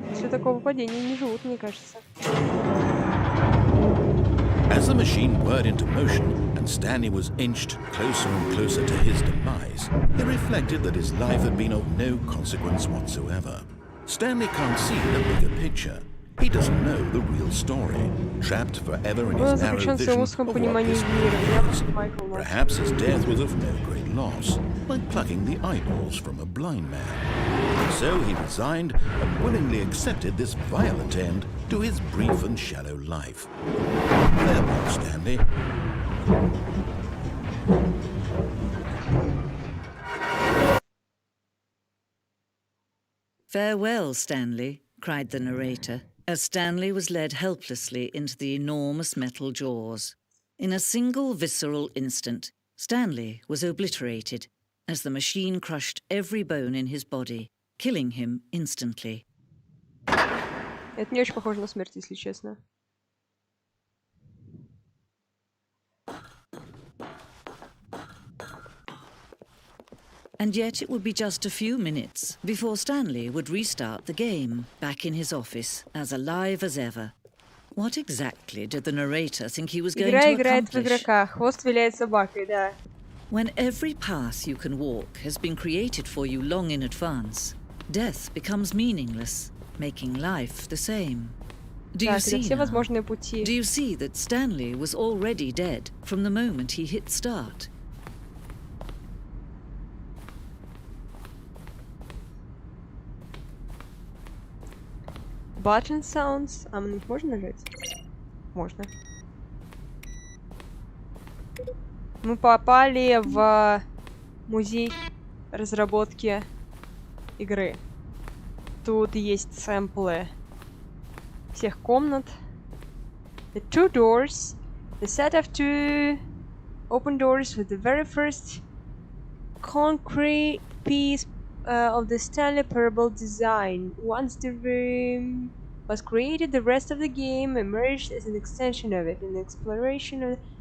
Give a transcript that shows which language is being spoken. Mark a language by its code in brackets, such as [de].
[ru] Такого падения не живут, мне кажется. [en] As the machine whirred into motion and Stanley was inched closer and closer to his demise, he reflected that his life had been of no consequence whatsoever. Stanley can't see the bigger picture. He doesn't know the real story, trapped forever in his narrow vision of what this was. Perhaps his death was of no great loss, like plucking the eyeballs from a blind man. So he resigned and willingly accepted this violent end to his brief and shallow life. Farewell, Stanley. Farewell, Stanley, cried the narrator, as Stanley was led helplessly into the enormous metal jaws. In a single visceral instant, Stanley was obliterated as the machine crushed every bone in his body, killing him instantly. [ru] Это не очень похоже на смерть, если честно. [en] And yet it would be just a few minutes before Stanley would restart the game, back in his office, as alive as ever. What exactly did the narrator think he was going to accomplish? [ru] Игра играет в игрока, хвост виляет собакой, да. [en] When every path you can walk has been created for you long in advance, death becomes meaningless, making life the same. Do you see now? Do you see that Stanley was already dead from the moment he hit start? Button sounds. [ru] А на них можно нажать? Можно. Мы попали в музей разработки игры. Тут есть сэмплы всех комнат. [en] The two doors. The set of two open doors with the very first concrete piece of the Stanley Parable design. Once the room was created, the rest of the game emerged as an extension of it, an exploration of...